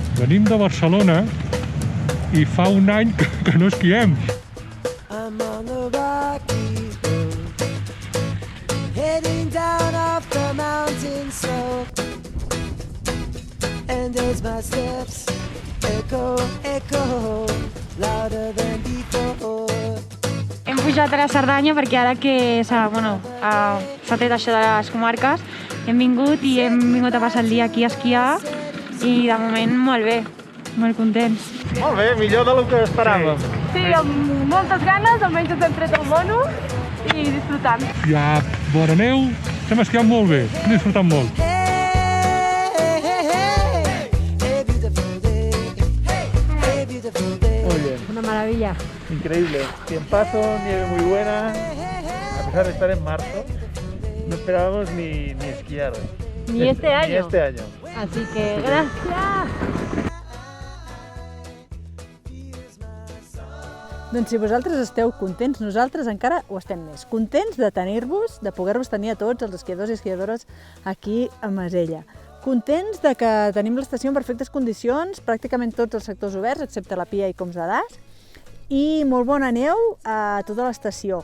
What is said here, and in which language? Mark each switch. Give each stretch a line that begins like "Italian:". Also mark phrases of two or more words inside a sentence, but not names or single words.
Catalan: Venim de Barcelona i fa un any que no esquiem.
English: I'm on the rocky road, heading down off the mountain slope, and as my steps echo, echo, louder than before.
Catalan: Hem pujat a la Cerdanya perquè ara que s'ha tret això de les comarques, hem vingut a passar el dia aquí a esquiar i de moment molt bé, molt contents. Molt bé, millor del que esperàvem. Sí, amb moltes ganes, almenys ens hem tret el mono i disfrutant. Hi ha bona neu, estem esquiant molt bé, hem disfrutat molt.
English: Hey, hey, hey, hey, beautiful day, hey, beautiful day.
Spanish: Muy bien, Una maravilla. increíble. Tiempazo, nieve muy buena. A pesar de estar en marzo, no esperábamos ni esquiar hoy. Ni este año. Ni este año. Así que gracias.
Catalan: Doncs si vosaltres esteu contents, nosaltres encara ho estem més. Contents de tenir-vos, de poder-vos tenir a tots els esquiadors i esquiadores aquí a Masella. Contents de que tenim l'estació en perfectes condicions, pràcticament tots els sectors oberts, excepte la Pia i Coms de Das, i molt bona neu a tota l'estació.